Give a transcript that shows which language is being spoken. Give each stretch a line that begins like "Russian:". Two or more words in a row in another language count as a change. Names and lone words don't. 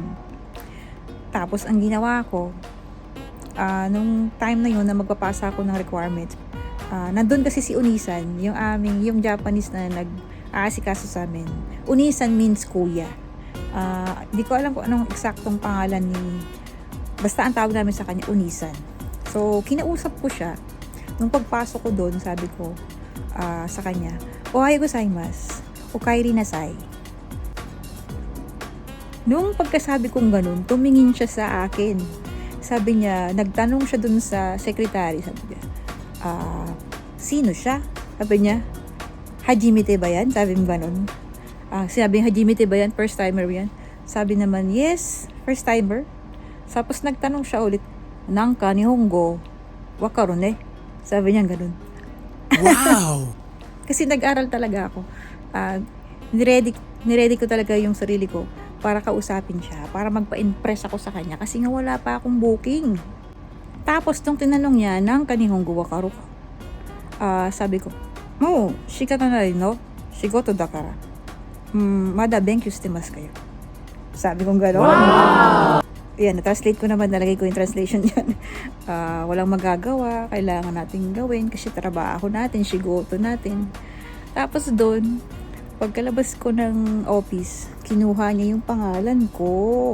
Filipino: Tapos, ang ginawa ko, nung time na yun na magpapasa ako ng requirements, nandun kasi si Unisan, yung Japanese na nag-aasikaso sa amin.
English: Unisan means kuya.
Filipino: Di ko alam kung anong eksaktong pangalan basta ang tawag namin sa kanya, Unisan. So, kinausap ko siya. Nung pagpasok ko doon, sabi ko sa kanya,
Japanese: "おはようございます、おかえりなさい."
Filipino: Nung pagkasabi kong ganun, tumingin siya sa akin. Sabi niya, nagtanong siya dun sa secretary, sabi niya, sino siya? Sabi niya, "Hajimete ba yan?" Sabi mo ganun. Sinabi niya, "Hajimete ba yan?
English: First timer yan?"
Filipino: Sabi naman,
English: "Yes, first timer."
Filipino: Tapos nagtanong siya ulit,
Japanese: "なんか日本語分かるね?"
Filipino: Sabi niya ganun. Wow! Kasi nag-aral talaga ako. Niready ko talaga yung sarili ko para kausapin siya, para magpa-impress ako sa kanya kasi nga wala pa akong booking. Tapos nung tinanong niya,
Japanese: "なんか日本語分かるか?"
Filipino: Sabi ko,
Japanese: "仕方なりの? 仕事だから. まだ勉強してますかよ."
Filipino: Sabi kong gano'n. Wow! Yan, na-translate ko naman, nalagay ko yung translation yan. Walang magagawa, kailangan natin gawin kasi trabaho natin, shigoto natin. Tapos doon, pagkalabas ko ng office, kinuha niya yung pangalan ko.